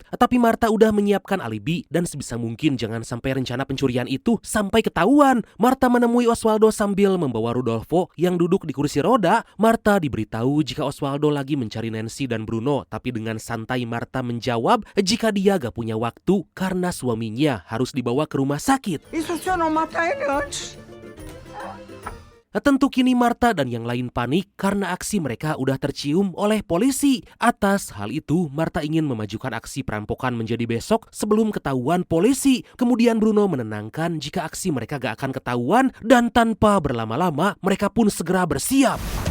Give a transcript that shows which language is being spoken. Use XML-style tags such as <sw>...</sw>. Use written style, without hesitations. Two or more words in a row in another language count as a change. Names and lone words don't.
<id>Tapi Marta udah menyiapkan alibi dan sebisa mungkin jangan sampai rencana pencurian itu sampai ketahuan. Marta menemui Osvaldo sambil membawa Rudolfo yang duduk di kursi roda. Marta diberitahu jika Osvaldo lagi mencari Nancy dan Bruno, tapi dengan santai Marta menjawab jika dia gak punya waktu karena suaminya harus dibawa ke rumah sakit.</id> <pt>E se o senhor não matar ele antes?</pt> <id>Tentu kini Marta dan yang lain panik karena aksi mereka udah tercium oleh polisi. Atas hal itu, Marta ingin memajukan aksi perampokan menjadi besok sebelum ketahuan polisi. Kemudian Bruno menenangkan jika aksi mereka gak akan ketahuan dan tanpa berlama-lama mereka pun segera bersiap.</id>